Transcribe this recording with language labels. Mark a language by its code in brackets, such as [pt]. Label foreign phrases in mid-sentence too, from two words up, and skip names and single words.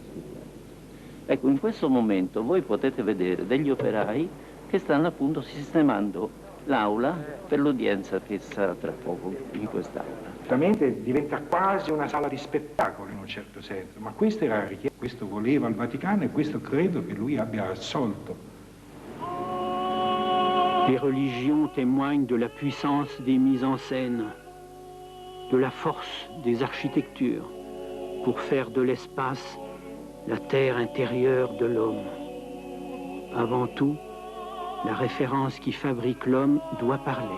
[it] Ecco, in questo momento voi potete vedere degli operai che stanno appunto sistemando l'aula per l'udienza che sarà tra poco in quest'aula. Certamente diventa quasi una sala di spettacolo in un certo senso, ma questa era la richiesta, questo voleva il Vaticano e questo credo che lui abbia assolto. [fr] Les religions témoignent de la puissance des mises en scène, de la force des architectures, pour faire de l'espace la terre intérieure de l'homme. Avant tout, la référence qui fabrique l'homme doit parler.